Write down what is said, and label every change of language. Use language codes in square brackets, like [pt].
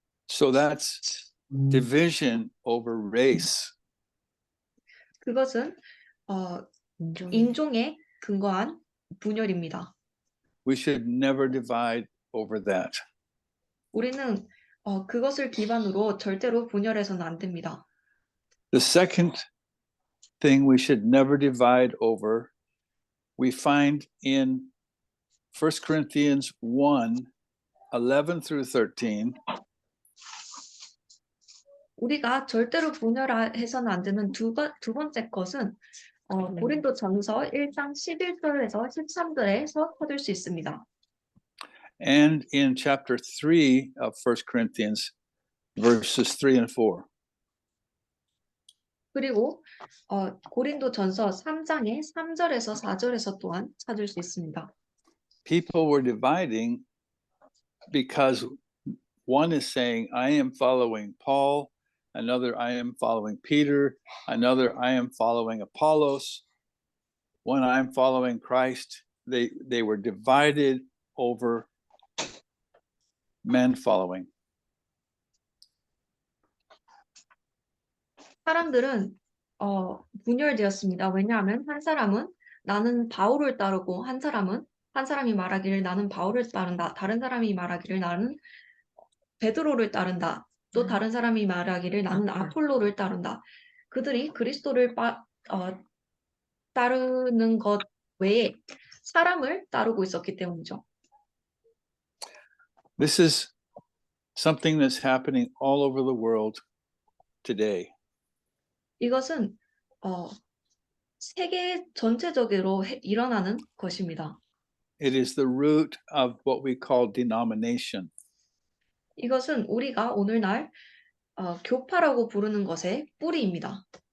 [en] So that's division over race. [ko] 그것은 인종에 근거한 분열입니다. [en] We should never divide over that. [ko] 우리는 그것을 기반으로 절대로 분열해서는 안 됩니다. [en] The second thing we should never divide over, we find in 1 Corinthians 1, 11 through 13. [ko] 우리가 절대로 분열해서는 안 되는 두 번째 것은 고린도전서 1장 11절에서 13절에서 찾을 수 있습니다. [en] And in chapter 3 of 1 Corinthians, verses 3 and 4. [ko] 그리고 고린도전서 3장의 3절에서 4절에서 또한 찾을 수 있습니다. [en] People were dividing because one is saying, I am following Paul, another, I am following Peter, another, I am following Apollos, one, I am following Christ. They were divided over men following. [ko] 사람들은 분열되었습니다. 왜냐하면 한 사람은 나는 바울을 따르고 한 사람이 말하기를 나는 바울을 따른다. 다른 사람이 말하기를 나는 베드로를 따른다. 또 다른 사람이 말하기를 나는 아폴로를 따른다. 그들이 그리스도를 따르는 것 외에 사람을 따르고 있었기 때문이죠. [en] This is something that's happening all over the world today. [ko] 이것은 세계 전체적으로 일어나는 것입니다. [en] It is the root of what we call denomination. [ko] 이것은 우리가 오늘날 교파라고 부르는 것의 뿌리입니다.